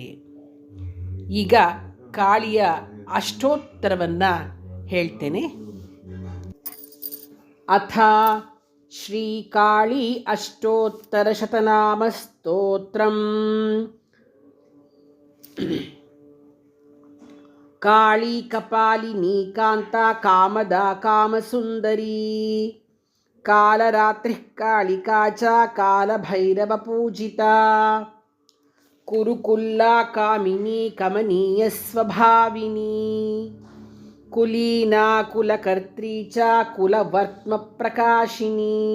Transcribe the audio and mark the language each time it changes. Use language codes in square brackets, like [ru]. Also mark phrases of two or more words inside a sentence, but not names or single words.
[kn] ಈಗ ಕಾಳಿಯ ಅಷ್ಟೋತ್ತರವನ್ನು ಹೇಳ್ತೇನೆ. [sa] ಅಥ ಶ್ರೀಕಾಳಿ ಅಷ್ಟೋತ್ತರ ಶತನಾಮ ಸ್ತೋತ್ರಂ. ಕಾಳಿ ಕಪಾಲಿನಿ ಕಾಂತ ಕಾಮದ ಕಾಮಸುಂದರಿ, ಕಾಲರಾತ್ರಿ ಕಾಳಿಕಾ ಚ ಕಾಲಭೈರವ ಪೂಜಿತಾ, ಕುರುಕುಲ್ಲಾ ಕಾಮಿನಿ ಕಮನೀಯ ಸ್ವಭಾವಿನಿ, ಕುಲೀನಾ ಕುಲಕರ್ತ್ರಿ ಚ ಕುಲವರ್ತ್ಮ ಪ್ರಕಾಶಿನಿ,